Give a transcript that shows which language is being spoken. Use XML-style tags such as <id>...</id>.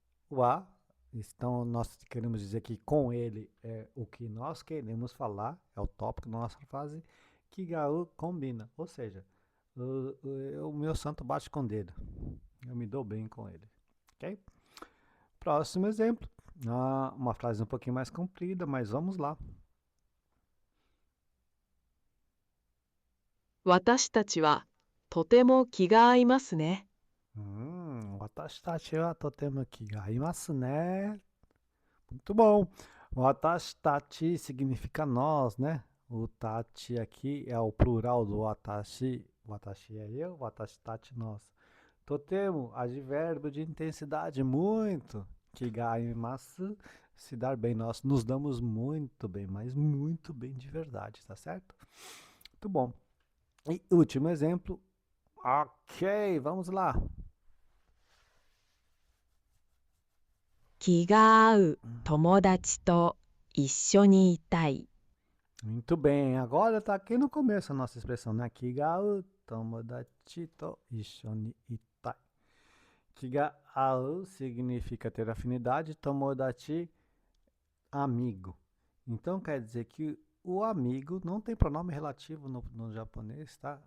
<pt>Wa, então nós queremos dizer que com ele é o que nós queremos falar, é o tópico da nossa frase. Kigau combina, ou seja, o meu santo bate com o dedo. Eu me dou bem com ele. Ok? Próximo exemplo. Uma frase um pouquinho mais comprida, mas vamos lá.</pt> <ja>私たちはとても気が合いますね。 Watashi tachi wa totemo kigaimasu ne.</ja> <pt>Muito bom. Watashi tachi significa nós, né? O tachi aqui é o plural do watashi. Watashi é eu, watashi tachi nós. Totemo, advérbio de intensidade, muito. Kigaimasu, se dar bem. Nós nos damos muito bem, mas muito bem de verdade, tá certo? Muito bom. E último exemplo. Ok, vamos lá.</pt> <ja>気が合う友達と一緒にいたい。</ja> <pt>Muito bem, agora tá aqui no começo a nossa expressão, né?</pt> <ja>Kigau tomodachi to issho ni itai.</ja> <pt>Kigau significa ter afinidade, tomodachi, amigo. Então quer dizer que o amigo não tem pronome relativo no japonês, tá?</pt>